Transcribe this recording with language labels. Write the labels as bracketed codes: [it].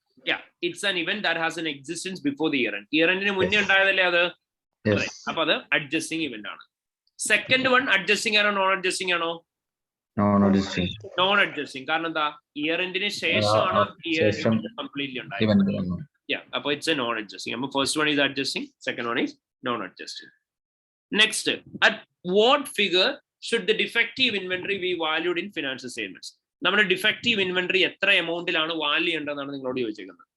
[en] Yeah, it's an event that has an existence before the year end. [ml] Year endന് മുന്നേ ഉണ്ടായതല്ലേ അത്? അപ്പൊ അത് adjusting event ആണ്. സെക്കൻഡ് വൺ അഡ്ജസ്റ്റിംഗ് ആണോ നോൺ അഡ്ജസ്റ്റിംഗ് ആണോ? Non adjusting. കാരണം എന്താ? ഇയർ എൻഡിന് ശേഷമാണ് കംപ്ലീറ്റ്ലി ഉണ്ടായത്. [en] അപ്പൊ it's a non adjusting. അപ്പൊ first one is adjusting, second one is non adjusting. Next, at what figure should the defective inventory be valued in financial statements? [ml] നമ്മുടെ defective inventory എത്ര എമൗണ്ടിലാണ് value ചെയ്യേണ്ടതെന്നാണ് നിങ്ങളോട് ചോദിച്ചിരിക്കുന്നത്.